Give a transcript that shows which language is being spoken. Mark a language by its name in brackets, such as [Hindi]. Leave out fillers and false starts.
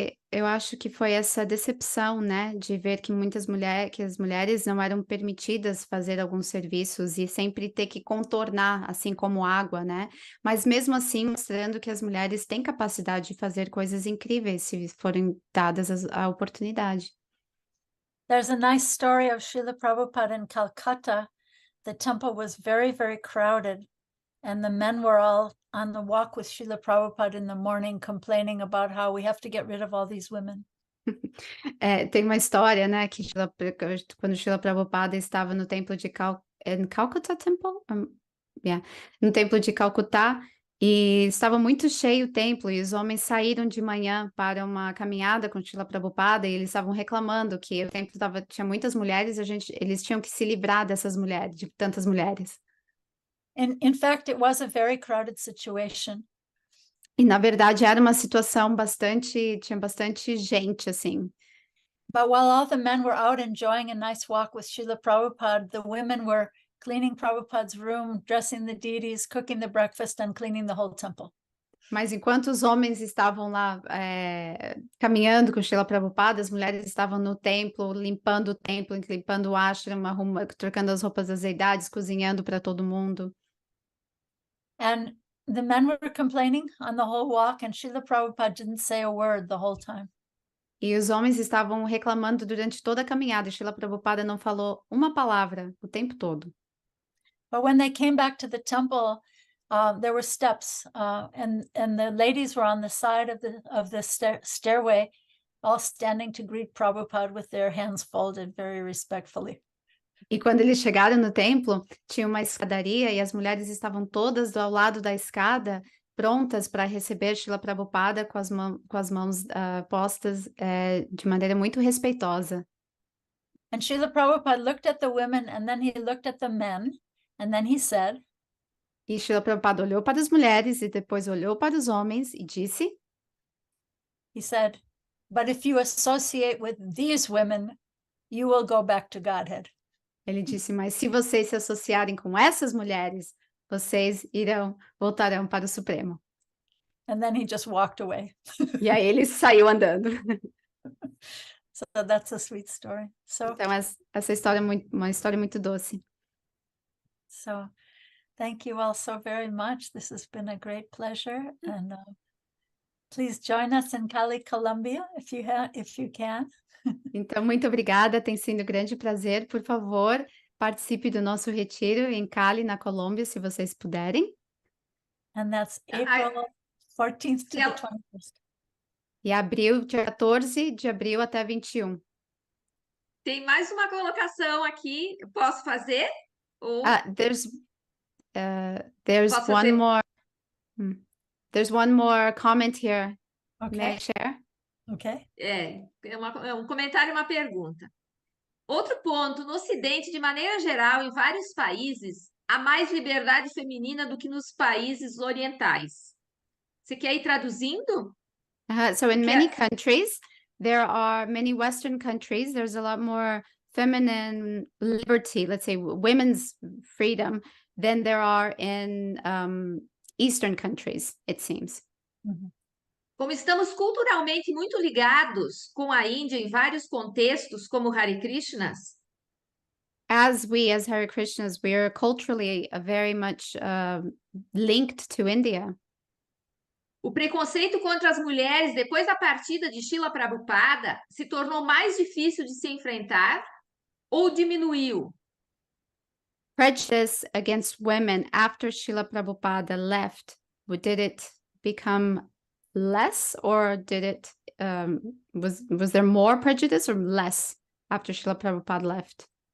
[Portuguese] Eu acho que foi essa decepção, né, de ver que que as mulheres não eram permitidas fazer alguns serviços e sempre ter que contornar, assim como água, né? Mas mesmo assim mostrando que as mulheres têm capacidade de fazer coisas incríveis se forem dadas a oportunidade. [English] There's a nice story of Srila Prabhupada in Calcutta. The temple was very, very crowded, and the men were all on the walk with Srila Prabhupada in the morning, complaining about how we have to get rid of all these women. [Portuguese] Tem uma história, né, que quando Srila Prabhupada estava no templo de Calcutta Temple, no templo de Calcutá, E estava muito cheio o templo, e os homens saíram de manhã para uma caminhada com Srila Prabhupada, e eles estavam reclamando que o templo tinha muitas mulheres, eles tinham que se livrar dessas mulheres, de tantas mulheres. [English] In fact, it was a very crowded situation. [Portuguese] E, na verdade, era uma situação tinha bastante gente, assim. [English] But while all the men were out enjoying a nice walk with Srila Prabhupada, the women were cleaning Prabhupada's room, dressing the deities, cooking the breakfast, and cleaning the whole temple. [Portuguese] Mas enquanto os homens estavam lá caminhando com Srila Prabhupada, as mulheres estavam no templo, limpando o templo, limpando o ashram, trocando as roupas das deidades, cozinhando para todo mundo. [English] And the men were complaining on the whole walk, and Srila Prabhupada didn't say a word the whole time. [Portuguese] E os homens estavam reclamando durante toda a caminhada, e Srila Prabhupada não falou uma palavra o tempo todo. [English] But when they came back to the temple, there were steps, and the ladies were on the side of the stairway, all standing to greet Prabhupada with their hands folded very respectfully. [Portuguese] E quando eles chegaram no templo, tinha uma escadaria e as mulheres estavam todas ao lado da escada, prontas para receber Srila Prabhupada com as mãos postas de maneira muito respeitosa. [English] And Srila Prabhupada looked at the women, and then he looked at the men, and then he said, [Portuguese] E Srila Prabhupada olhou para as mulheres e depois olhou para os homens e disse, [English] he said, but if you associate with these women, you will go back to Godhead. [Portuguese] ele disse, mas se vocês se associarem com essas mulheres, vocês voltarão para o Supremo. [English] And then he just walked away. [Portuguese] E aí ele saiu andando. [English] So that's a sweet story. So, [Portuguese] Então essa história é uma história muito doce. [English] so thank you all so very much. This has been a great pleasure. And please join us in Cali, Colombia, if you can. [Portuguese] Então, muito obrigada, tem sido um grande prazer. Por favor, participe do nosso retiro em Cali, na Colômbia, se vocês puderem. [English] And that's April 14th to the 21st. [Portuguese] E abril, dia 14 de abril até 21. Tem mais uma colocação aqui. Eu posso fazer? Ou [English] There's [Portuguese] posso [English] one [Portuguese] fazer? [English] more. There's one more comment here. May I Okay. share? Okay. [Portuguese] É um comentário e uma pergunta. Outro ponto, no Ocidente, de maneira geral, em vários países, há mais liberdade feminina do que nos países orientais. Você quer ir traduzindo? [English] So in many countries, there are many Western countries, there's a lot more feminine liberty, let's say women's freedom, than there are in Eastern countries, it seems. Mhm. [Portuguese] Como estamos culturalmente muito ligados com a Índia em vários contextos, como Hare Krishnas, [English] As Hare Krishnas, we are culturally very much linked to India. [Portuguese] o preconceito contra as mulheres depois da partida de Srila Prabhupada se tornou mais difícil de se enfrentar ou diminuiu? [English] Prejudice against women after Srila Prabhupada left, did it become less, or did it was there more prejudice or less after Srila Prabhupada left?